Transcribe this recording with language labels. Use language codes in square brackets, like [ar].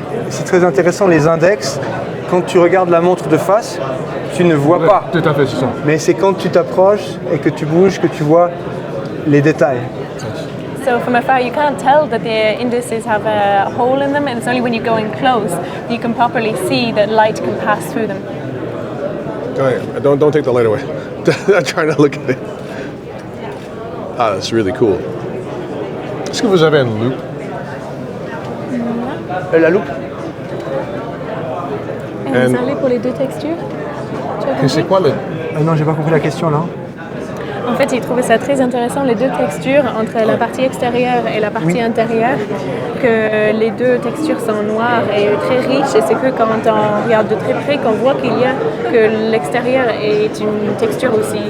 [fr] C'est très intéressant, les index, quand tu regardes la montre de face, tu ne vois pas. Tout à fait, c'est ça. Mais c'est quand tu t'approches et que tu bouges que tu vois les détails. [en] So from afar, you can't tell that the indices have a hole in them, and it's only when you go in close that you can properly see that light can pass through them. Don't take the light away. I'm trying to look at it. Ah, that's really cool. [fr] Est-ce que vous avez une loupe? La loupe? Vous allez pour les deux textures? C'est quoi le... Non, j'ai pas compris la question là. En fait, il trouvait ça très intéressant, les deux textures, entre la partie extérieure et la partie intérieure, que les deux textures sont noires et très riches, et c'est que quand on regarde de très près qu'on voit que l'extérieur est une texture aussi.